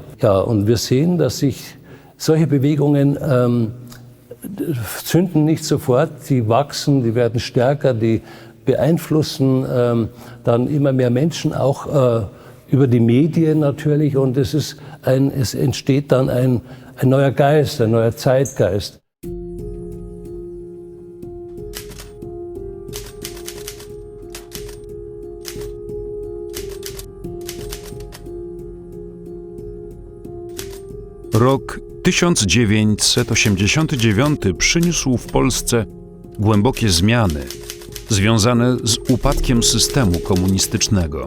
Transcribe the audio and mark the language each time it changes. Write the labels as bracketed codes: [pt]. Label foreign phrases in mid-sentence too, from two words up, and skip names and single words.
[de] Ja, und wir sehen, dass sich solche Bewegungen zünden nicht sofort, sie wachsen, die werden stärker, die beeinflussen dann immer mehr Menschen, auch über die Medien natürlich, und es entsteht dann ein neuer Geist, ein neuer Zeitgeist. [pl] Rok 1989 przyniósł w Polsce głębokie zmiany związane z upadkiem systemu komunistycznego.